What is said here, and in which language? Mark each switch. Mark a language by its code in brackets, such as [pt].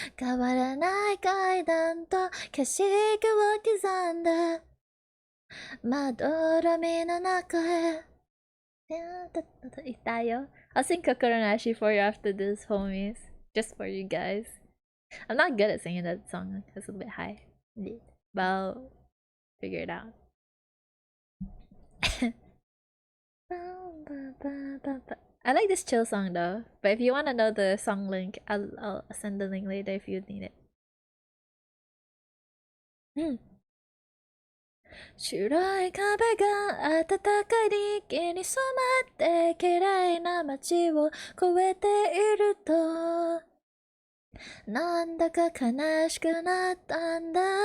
[ja] 変わらない階段と景色を刻んでまどろみの中へ。 Itayo. [en] I'll sing Kokoranashi for you after this, homies. Just for you guys. I'm not good at singing that song. It's a bit high. But I'll figure it out. I like this chill song though. But if you want to know the song link, I'll send the link later if you need it. [ja] 白い壁が暖かい日に染まって綺麗な街を越えているとなんだか悲しくなったんだ。